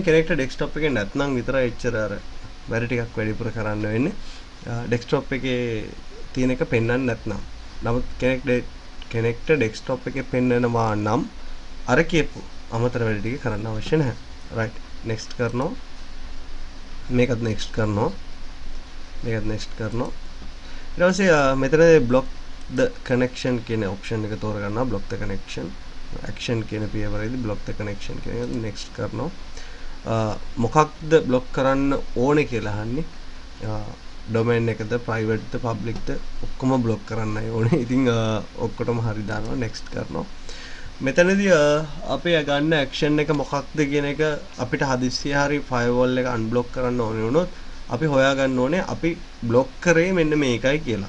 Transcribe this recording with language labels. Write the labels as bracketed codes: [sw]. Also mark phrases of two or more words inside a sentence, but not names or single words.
[en] connected desktop [si] එකේ නැත්නම් විතරයි එච්චර අර වැඩ ටිකක් වැඩිපුර කරන්න වෙන්නේ desktop එකේ තියෙන එක පෙන්වන්න නැත්නම් නමුත් [en] connected desktop [si] එකේ පෙන්වනවා නම් අර කියපු අමතර වැඩ ටික කරන්න අවශ්‍ය නැහැ [en] right next [si] කරනවා මේකත් next කරනවා ඊට පස්සේ මෙතන [en] block the connection [si] කියන option එක තෝරගන්නවා [en] block the connection action [si] කියන පියවරේදී [en] block the connection [si] කියන එක next කරනවා මොකක්ද block කරන්න ඕනේ කියලා අහන්නේ domain එකද private ද public ද ඔක්කොම block කරන්නයි ඕනේ ඉතින් ඔක්කොටම හරි දානවා next කරනවා මෙතනදී අපි ගන්න action එක මොකක්ද කියන එක අපිට හදිස්සිය හරි firewall එක unblock කරන්න ඕනේ වුණොත් අපි හොයාගන්න ඕනේ අපි block කරේ මෙන්න මේකයි කියලා.